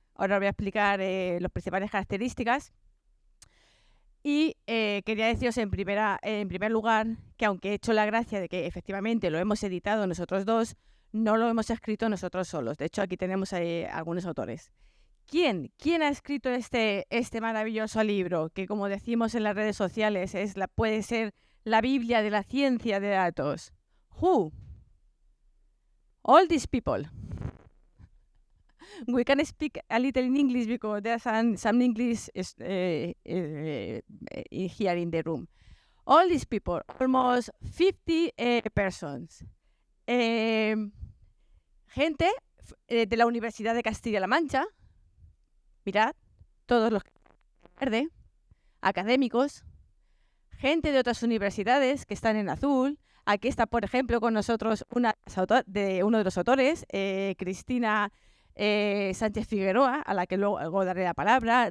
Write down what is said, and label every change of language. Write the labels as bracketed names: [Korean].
[Spanish] Ahora voy a explicar las principales características. Y quería deciros en primer lugar que aunque he hecho la gracia de que efectivamente lo hemos editado nosotros dos, no lo hemos escrito nosotros solos. De hecho, aquí tenemos algunos autores. ¿Quién ha escrito este maravilloso libro? Que como decimos en las redes sociales, puede ser la Biblia de la ciencia de datos. [English] Who? All these people. We can speak a little in English because there's some English here in the room. All these people, almost 50 persons. [Spanish] Gente de la Universidad de Castilla-La Mancha. Mirad, todos los verde, académicos. Gente de otras universidades que están en azul. Aquí está, por ejemplo, con nosotros uno de los autores, Cristina Sánchez Figueroa, a la que luego daré la palabra.